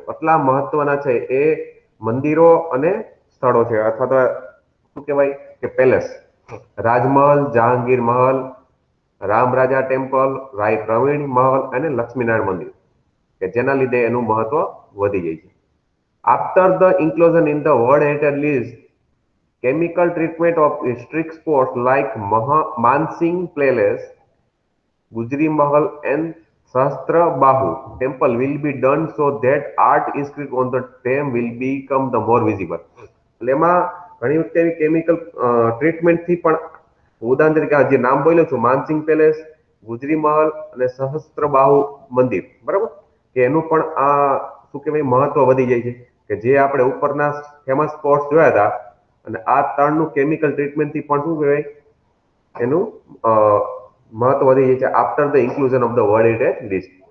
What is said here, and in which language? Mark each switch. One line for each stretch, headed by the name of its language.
Gujarati: આટલા મહત્વના છે એ મંદિરો અને સ્થળો છે, અથવા તો શું કહેવાય કે પેલેસ. રાજમહલ, જહાંગીર મહલ, રામ રાજા ટેમ્પલ, રાય પ્રવીણ મહલ અને લક્ષ્મીનારાયણ મંદિર, કે જેના લીધે એનું મહત્વ વધી જાય છે.
English: After the inclusion in the world heritage list, chemical treatment of strict spots like Mansingh Palace, Gujri Mahal, and Sahasrabahu temple will be done so that art inscribed on the them will become the more visible.
Gujarati: એટલે એમાં ઘણી વખતે એવી chemical ટ્રીટમેન્ટથી પણ, ઉદાહરણ તરીકે આ જે નામ બોલ્યો છું, માનસિંગ પેલેસ, ગુજરી મહલ અને સહસ્ત્રબાહુ મંદિર, બરાબર, કે એનું પણ આ શું કહેવાય મહત્વ વધી જાય છે, કે જે આપણે ઉપરના ફેમસ સ્પોટ્સ જોયા હતા, અને આ ત્રણનું કેમિકલ ટ્રીટમેન્ટથી પણ શું કહેવાય એનું મહત્વ વધી જાય છે
English: After the inclusion of the world heritage list.